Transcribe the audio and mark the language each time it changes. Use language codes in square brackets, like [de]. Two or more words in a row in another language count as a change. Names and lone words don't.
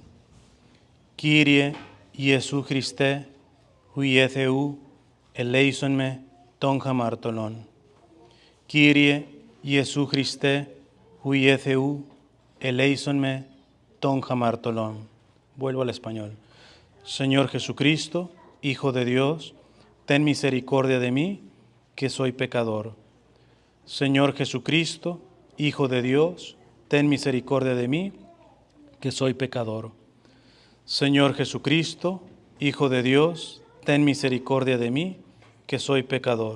[el] Κύριε Ἰησοῦ Χριστέ, υἱὲ Θεοῦ, ἐλέησόν με τὸν ἁμαρτωλόν. Κύριε Ἰησοῦ Χριστέ, υἱὲ Θεοῦ, ἐλέησόν με τὸν ἁμαρτωλόν. [es] Vuelvo al español. Señor Jesucristo, Hijo de Dios, ten misericordia de mí, que soy pecador. Señor Jesucristo, Hijo de Dios, ten misericordia de mí, que soy pecador. Señor Jesucristo, Hijo de Dios, ten misericordia de mí, que soy pecador.